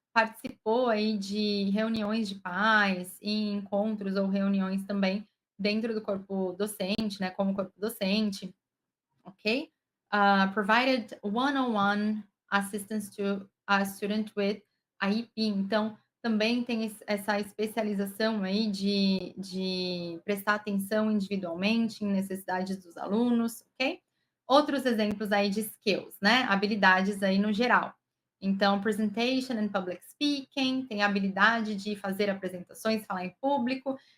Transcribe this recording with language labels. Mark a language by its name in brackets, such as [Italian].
[Portuguese] participou aí de reuniões de pais e encontros ou reuniões também dentro do corpo docente, né, como corpo docente, ok? [English] Provided one-on-one assistance to a student with IEP. [Portuguese] Então, também tem essa especialização aí de prestar atenção individualmente em necessidades dos alunos, ok? Outros exemplos aí de skills, né? Habilidades aí no geral. Então, [English] presentation and public speaking, [Portuguese] tem a habilidade de fazer apresentações, falar em público.